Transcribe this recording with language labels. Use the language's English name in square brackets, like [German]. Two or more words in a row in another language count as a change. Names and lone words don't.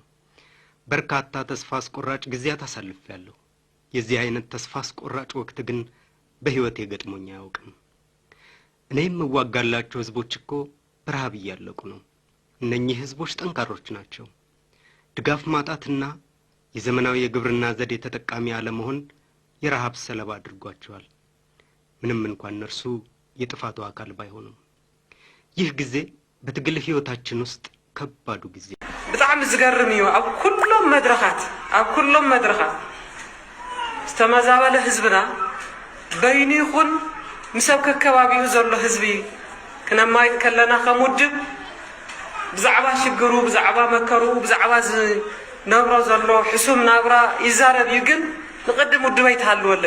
[Amharic] በርካታ ተስፋ አስቆራጭ ጊዜያት አሳልፌያለሁ የዚህ አይነት ተስፋ አስቆራጭ ወቅት ግን በህይወቴ ገጥሞኝ አያውቅም እኔም የምዋጋላቸው ህዝቦች እኮ በረሃብ እያለቁ ነው እነኚህ ህዝቦች ጠንካሮች ናቸው ድጋፍ ማጣትና የዘመናዊ የግብርና ዘዴ ተጠቃሚ አለመሆን የረሃብ ሰለባ አድርጓቸዋል ምንም እንኳን እነርሱ የጥፋቱ አካል ባይሆኑም ይህ ጊዜ በትግል ህይወታችን ውስጥ ከባዱ ጊዜ [Tigrinya] በጣም ዝገርም እዩ ኣብ ኩሎም መድረኻት ዝተመዛበለ ህዝብና በይኑ ይኹን ምሰብ ከከባቢው ዘሎ ህዝቢ ክነማይ ከለና ከሙድብ ብዛዕባ ሽግሩ ብዛዕባ መከሩ ብዛዕባ ነብሮ ዘሎ ሕሱም ናብራ ይዛረብ ይግን ንቀድም ውድበይ ተሃልወለይ